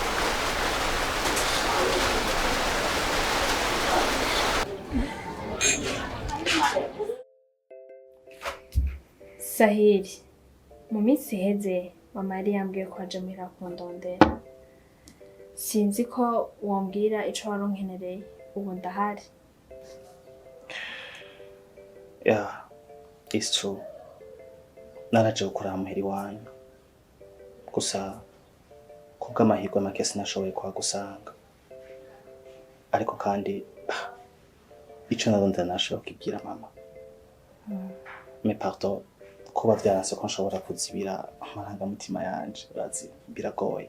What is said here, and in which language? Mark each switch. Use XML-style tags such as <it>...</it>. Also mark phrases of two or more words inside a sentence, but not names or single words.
<rn>Sahiri, mu minsi iheze mama yari yambwiye ko aje muhira kundondera. Sinzi ko wambwira ico waronkenereye, ubu ndahari.</rn> <en>Yeah, it's true.</en> <rn>Naraje gukora muhira iwanyu. Gusa kubw'amahirwe make sinashoboye kuhagusanga. Ariko kandi ico narondera nashoboye kubwira mama.</rn> <fr>Mais pardon,</fr> <rn>kuba vyaranse ko nshobora kuzibira amarangamutima yanje, urazi biragoye.</rn>